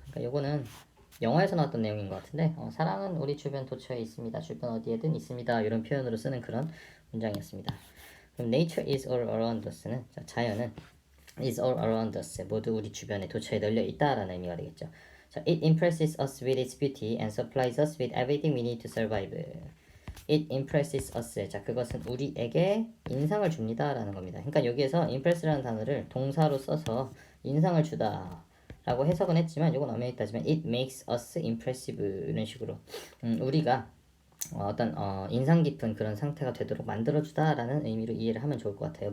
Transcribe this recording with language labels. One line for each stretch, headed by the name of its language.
Korean: 그러니까 요거는 영화에서 나왔던 내용인 것 같은데, 사랑은 우리 주변 도처에 있습니다, 주변 어디에든 있습니다, 이런 표현으로 쓰는 그런 문장이었습니다. 그럼
English: nature is all around us
Korean: 는, 자, 자연은
English: is all around us,
Korean: 모두 우리 주변에 도처에 널려 있다라는 의미가 되겠죠.
English: 자, it impresses us with its beauty and supplies us with everything we need to survive. It impresses us.
Korean: 자, 그것은 우리에게 인상을 줍니다라는 겁니다. 그러니까 여기에서 impress라는 단어를 동사로 써서 인상을 주다 라고 해석은 했지만, 이건 엄연히 따지면
English: it makes us impressive
Korean: 이런 식으로 우리가 어떤 인상 깊은 그런 상태가 되도록 만들어주다라는 의미로 이해를 하면 좋을 것 같아요.